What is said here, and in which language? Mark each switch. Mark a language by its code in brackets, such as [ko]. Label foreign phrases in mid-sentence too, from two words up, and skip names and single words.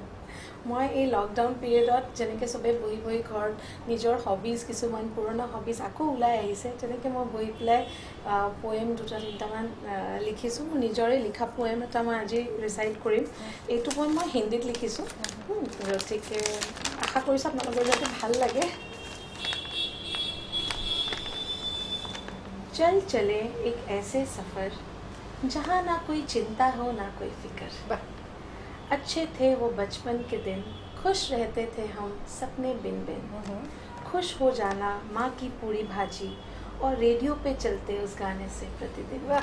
[as] মই এই লকডাউন পিৰিয়ডত যেনেকৈ চবেই বহি বহি ঘৰত নিজৰ হবিজ কিছুমান পুৰণা হবিজ আকৌ ওলাই আহিছে তেনেকৈ মই বহি পেলাই পয়েম 2-3টামান লিখিছোঁ মোৰ নিজৰে লিখা পয়েম এটা মই আজি ৰিচাইট কৰিম এইটো পয়েম মই হিন্দীত লিখিছোঁ গতিকে আশা কৰিছোঁ আপোনালোকৰ যাতে ভাল লাগে [hi] चल चले एक ऐसे सफ़र जहाँ ना कोई चिंता हो ना कोई फिक्र अच्छे थे वो बचपन के दिन खुश रहते थे हम सपने बिन बिन खुश हो जाना माँ की पूरी भाजी और रेडियो पे चलते उस गाने से प्रतिदिन